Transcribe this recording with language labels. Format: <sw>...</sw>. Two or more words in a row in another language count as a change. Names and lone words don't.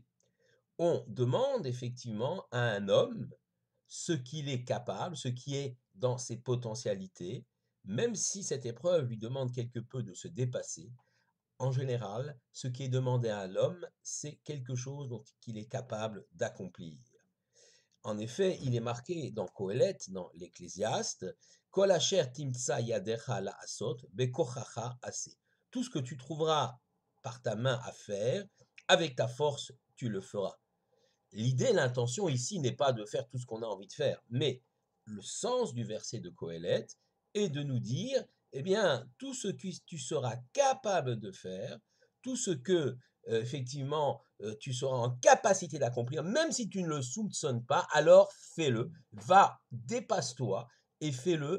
<fr>On demande effectivement à un homme ce qu'il est capable, ce qui est dans ses potentialités, même si cette épreuve lui demande quelque peu de se dépasser. En général, ce qui est demandé à l'homme, c'est quelque chose dont il est capable d'accomplir. En effet, il est marqué dans Qohélet, dans l'Ecclésiaste,</fr> <he>כל אשר תמצא ידך לעשות, בכחך עשה.</he> <fr>Tout ce que tu trouveras par ta main à faire, avec ta force, tu le feras. L'idée, l'intention ici n'est pas de faire tout ce qu'on a envie de faire, mais le sens du verset de Qohélet est de nous dire, eh bien, tout ce que tu seras capable de faire, tout ce que, effectivement, tu seras en capacité d'accomplir, même si tu ne le soupçonnes pas, alors fais-le, va, dépasse-toi et fais-le.</fr>